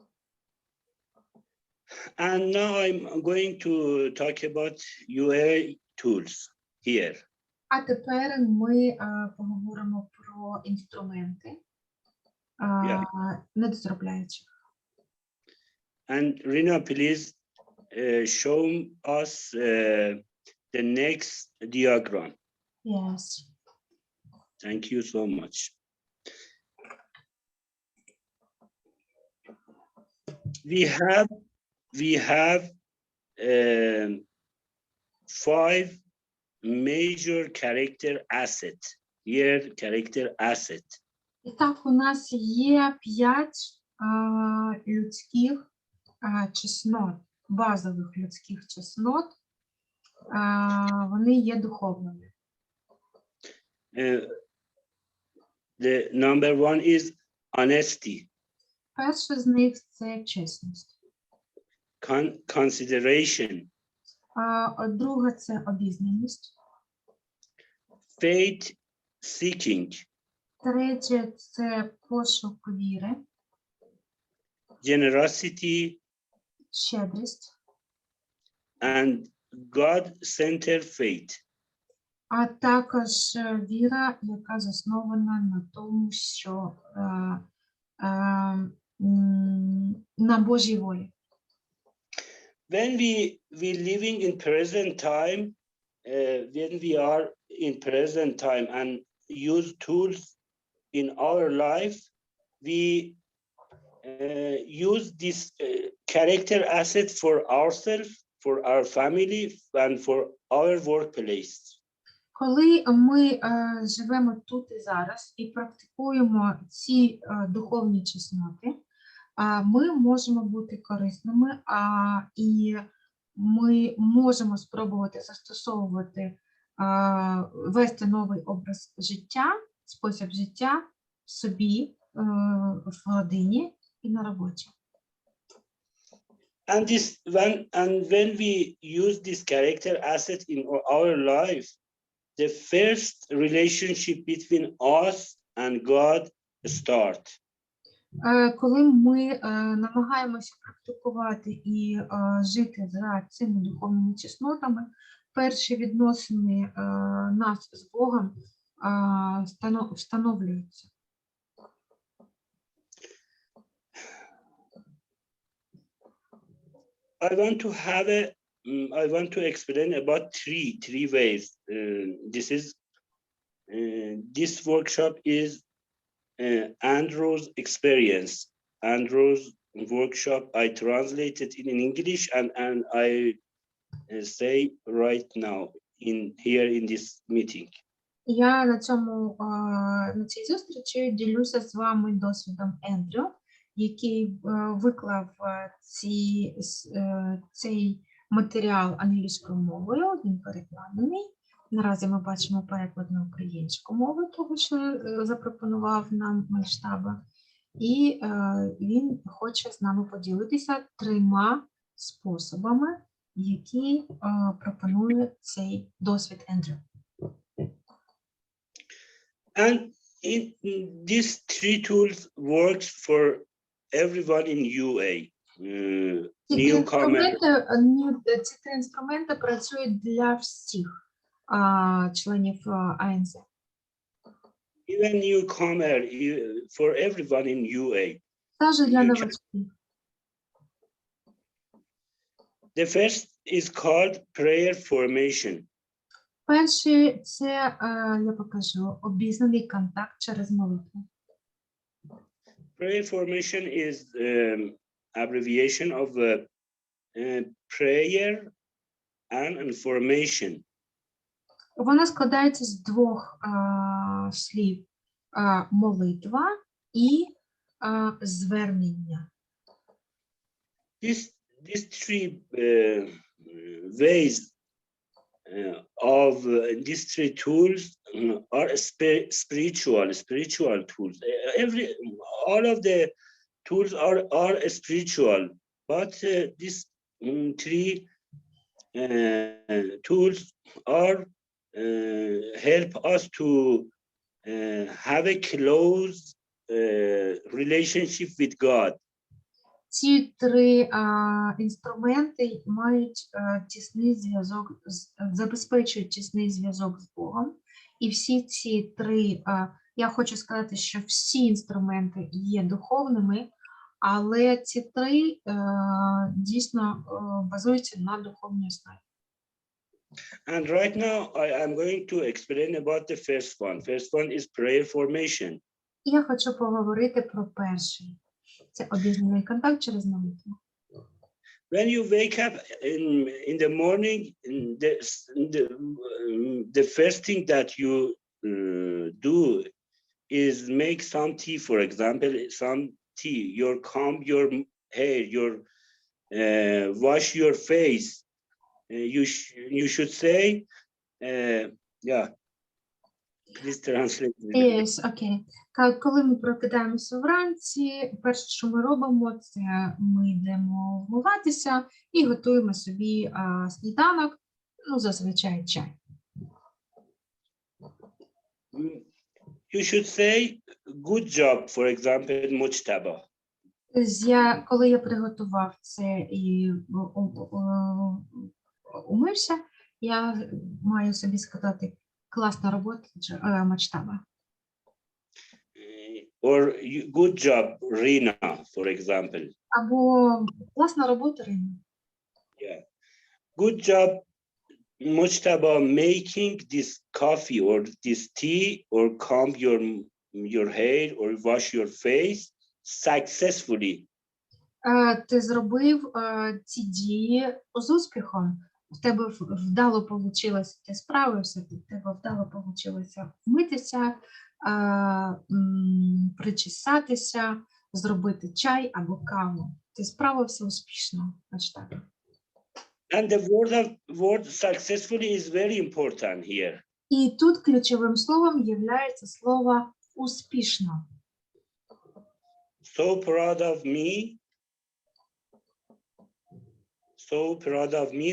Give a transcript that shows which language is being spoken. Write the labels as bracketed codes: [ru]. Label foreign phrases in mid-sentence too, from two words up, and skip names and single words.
[en] And now I'm going to talk about UA tools here. [uk] А тепер ми поговоримо про інструменти недозробляючих. [en] And Rina, please show us the next diagram. Yes. Thank you so much. We have 5 major character assets. Here, character asset. [uk] І так, у нас є 5 людських чеснот, базових людських чеснот. Вони є духовними. [en] The number 1 is honesty. [uk] Перше з них – це чесність. [en] Consideration. [uk] Друге – це обізнаність. [en] Faith seeking. [uk] Третє – це пошук віри. [en] Generosity. [uk] Щедрість. [en] And God-centered faith. [uk] А також віра, яка заснована на тому, що на Божій волі. [en] When we living in present time, when we are in present time and use tools in our life, we use this character asset for ourselves, for our family, and for our workplace. [uk] Коли ми живемо тут і зараз і практикуємо ці духовні чесноти, ми можемо бути корисними, і ми можемо спробувати застосовувати, вести новий образ життя, спосіб життя в собі, в родині і на роботі. [en] And when we use this character asset in our life, the first relationship between us and God start. [uk] Коли ми намагаємося практикувати і жити за цими духовними чеснотами, перші відносини нас з Богом встановлюються. [en] I want to explain about three ways. This workshop is Andrew's experience. Andrew's workshop I translated in English and I say right now here in this meeting. [uk] Я на цій зустрічі ділюся з вами досвідом Ендрю, який виклав цей матеріал англійською мовою, він перекладений. Наразі ми бачимо переклад на українську мову, того, що запропонував нам Мojtaba. І він хоче з нами поділитися 3 способами, які пропонує цей досвід Ендрю. [en] And these 3 tools works for everyone in UA. Newcomer. [uk] Ці 3 інструменти працюють для всіх членів АНЗ. [en] Even newcomer, for everyone in UA. [uk] Навіть для новачків. [en] The first is called prayer formation. [uk] Перший – це, я покажу, обізнаний контакт через молитву. [en] Prayer formation is abbreviation of prayer and information. [uk] Вона складається з 2 слів – молитва і звернення. [en] These 3 ways of these 3 tools are spiritual tools. All of the tools are spiritual, but these 3 tools are help us to have a close relationship with God. [uk] Ці три інструменти мають тісний зв'язок, забезпечують тісний зв'язок з Богом. І всі ці три, я хочу сказати, що всі інструменти є духовними, але ці три дійсно базуються на духовній основі. [en] And right now, I am going to explain about the first one. First one is prayer formation. [uk] Я хочу поговорити про перший. Це об'єднаний контакт через молитву. [en] When you wake up in the morning, the first thing that you do is make some tea, for example, some tea. You comb your hair, wash your face. You should say, yeah. Please translate. Yes, okay. [uk] Коли ми прокидаємося вранці, перше, що ми робимо, це ми йдемо вмиватися і готуємо собі сніданок, ну, зазвичай чай. [en] You should say, good job, for example, Mojtaba. [uk] Коли я приготував це і умився, я маю собі сказати, класна робота, Mojtaba. [en] Or good job, Rina, for example. [uk] Або класна робота, Рина. [en] Yeah. Good job, Mojtaba, making this coffee or this tea or comb your hair or wash your face successfully. [uk] Ти зробив ці дії з успіхом. В тебе вдало вийшло, ти справився, в тебе вдало вийшло вмитися, причесатися, зробити чай або каву. Ти справився успішно. Mojtaba. [en] And the word successfully is very important here. [uk] І тут ключовим словом є слово успішно. [en] So proud of me. So proud of me.